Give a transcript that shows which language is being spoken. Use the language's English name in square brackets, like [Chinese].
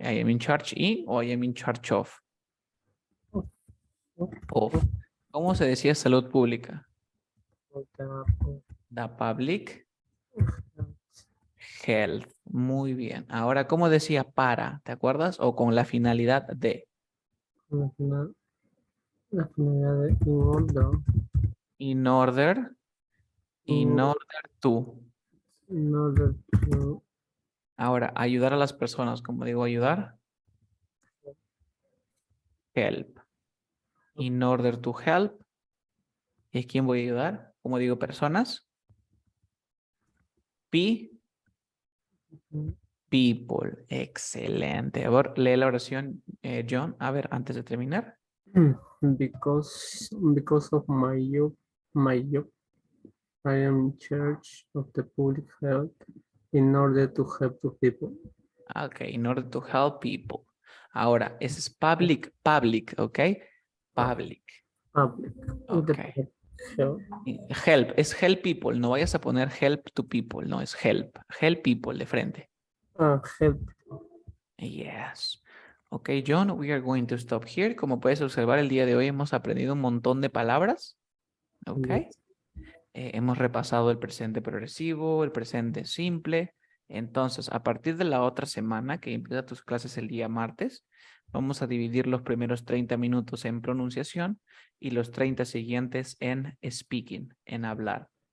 [English] I am in charge [Spanish] y o [English] I am in charge of. Of. [Spanish] ¿Cómo se decía salud pública? [English] The public health. [Spanish] Muy bien. Ahora, ¿cómo decía para? ¿Te acuerdas? O con la finalidad de. La finalidad de [English] in order, In order. In mm, order to. in order to [Spanish] Ahora, ayudar a las personas. ¿Cómo digo ayudar? [English] Help. In order to help. [Spanish] ¿Y a quién voy a ayudar? ¿Cómo digo personas? [English] Be people. [Spanish] Excelente. A ver, lee la oración, John. A ver, antes de terminar. [English] because of my job, I am in charge of the public health in order to help the people. Ok, in order to help people. [Spanish] Ahora, ese es [English] public, public, ok? Public, Public. ok. The health. [Spanish] Help, es [English] help people. [Spanish] No vayas a poner [English] help to people, [Spanish] no, es help. [English] Help people [Spanish] de frente. [English] Help. Yes. Ok, John, we are going to stop here. [Spanish] Como puedes observar, el día de hoy hemos aprendido un montón de palabras. Ok. [English] Yes. [Spanish] Hemos repasado el presente progresivo, el presente simple. Entonces, a partir de la otra semana, que empieza tus clases el día martes, vamos a dividir los primeros 30 minutos en pronunciación y los 30 siguientes en speaking, en hablar.